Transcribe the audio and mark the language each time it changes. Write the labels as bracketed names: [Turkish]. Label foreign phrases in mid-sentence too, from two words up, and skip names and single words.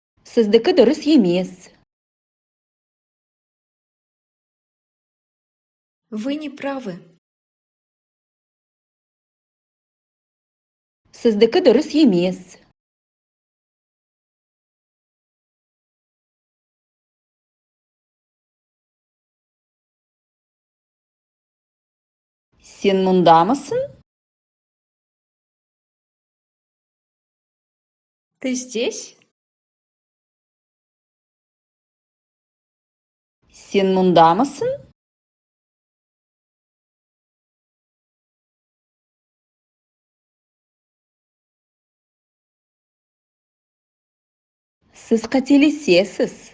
[Kazakh] Сіздікі дұрыс емес. [Russian] Вы не правы. [Kazakh] Сіздікі дұрыс емес. Сен мұндамысың? [Russian] Ты здесь? [Kazakh] Сен мұндамысың? Сіз қателесесіз.